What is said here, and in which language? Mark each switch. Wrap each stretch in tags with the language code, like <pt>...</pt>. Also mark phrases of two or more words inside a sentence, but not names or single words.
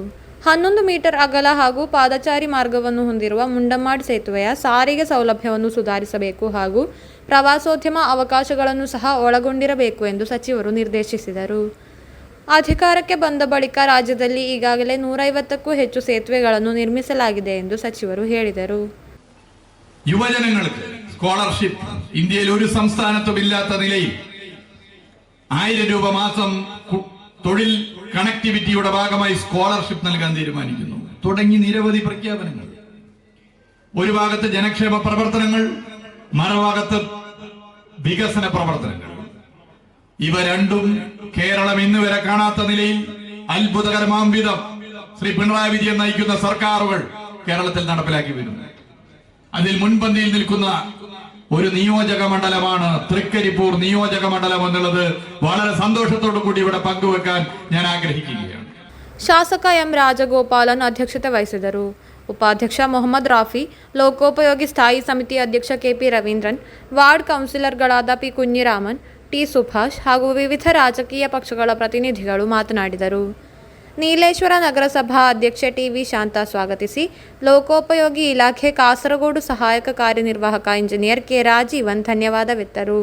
<kn>11 ಮೀಟರ್ ಅಗಲ ಹಾಗೂ ಪಾದಚಾರಿ ಮಾರ್ಗವನ್ನು ಹೊಂದಿರುವ ಮುಂಡಮ್ಮಾಡ್ ಸೇತುವೆಯ ಸಾರಿಗೆ ಸೌಲಭ್ಯವನ್ನು ಸುಧಾರಿಸಬೇಕು ಹಾಗೂ ಪ್ರವಾಸೋದ್ಯಮ ಅವಕಾಶಗಳನ್ನು ಸಹ ಒಳಗೊಂಡಿರಬೇಕು ಎಂದು ಸಚಿವರು ನಿರ್ದೇಶಿಸಿದರು. ಅಧಿಕಾರಕ್ಕೆ ಬಂದ ಬಳಿಕ ರಾಜ್ಯದಲ್ಲಿ ಈಗಾಗಲೇ 150ಕ್ಕೂ ಹೆಚ್ಚು ಸೇತುವೆಗಳನ್ನು ನಿರ್ಮಿಸಲಾಗಿದೆ ಎಂದು ಸಚಿವರು ಹೇಳಿದರು.</kn> <ml>യുവജനങ്ങൾക്ക് സ്കോളർഷിപ്പ് ഇന്ത്യയിൽ ഒരു സംസ്ഥാനത്തും ഇല്ലാത്ത നിലയിൽ 1000 രൂപ മാസം തൊഴിൽ കണക്ടിവിറ്റിയുടെ ഭാഗമായി സ്കോളർഷിപ്പ് നൽകാൻ തീരുമാനിക്കുന്നു. തുടങ്ങി നിരവധി പ്രഖ്യാപനങ്ങൾ. ഒരു ഭാഗത്ത് ജനക്ഷേമ പ്രവർത്തനങ്ങൾ, മറുഭാഗത്ത് വികസന പ്രവർത്തനങ്ങൾ. ഇവ രണ്ടും കേരളം ഇന്ന് വരെ കാണാത്ത നിലയിൽ അത്ഭുതകരമാം വിധം ശ്രീ പിണറായി വിജയൻ നയിക്കുന്ന സർക്കാരുകൾ കേരളത്തിൽ നടപ്പിലാക്കി വരുന്നു. അതിൽ മുൻപന്തിയിൽ നിൽക്കുന്ന ഒരു നിയോജക മണ്ഡലമാണ് തൃക്കരിപ്പൂർ നിയോജക മണ്ഡലം എന്നുള്ളത് വളരെ സന്തോഷത്തോടു കൂടി ഇവിടെ പങ്കുവെക്കാൻ ഞാൻ ആഗ്രഹിക്കുകയാണ്.</ml> <kn>ಶಾಸಕ ಎಂ ರಾಜಗೋಪಾಲನ್ ಅಧ್ಯಕ್ಷತೆ ವಹಿಸಿದರು. ಉಪಾಧ್ಯಕ್ಷ ಮೊಹಮ್ಮದ್ ರಾಫಿ, ಲೋಕೋಪಯೋಗಿ ಸ್ಥಾಯಿ ಸಮಿತಿ ಅಧ್ಯಕ್ಷ KP ರವೀಂದ್ರನ್, ವಾರ್ಡ್ ಕೌನ್ಸಿಲರ್ಗಳಾದ P ಕುഞ്ഞിರಾಮನ್, T ಸುಭಾಷ್ ಹಾಗೂ ವಿವಿಧ ರಾಜಕೀಯ ಪಕ್ಷಗಳ ಪ್ರತಿನಿಧಿಗಳು ಮಾತನಾಡಿದರು. ನೀಲೇಶ್ವರ ನಗರಸಭಾ ಅಧ್ಯಕ್ಷೆ TV ಶಾಂತಾ ಸ್ವಾಗತಿಸಿ, ಲೋಕೋಪಯೋಗಿ ಇಲಾಖೆ ಕಾಸರಗೋಡು ಸಹಾಯಕ ಕಾರ್ಯನಿರ್ವಾಹಕ ಇಂಜಿನಿಯರ್ K ರಾಜೀವನ್ ಧನ್ಯವಾದವಿತ್ತರು.</kn>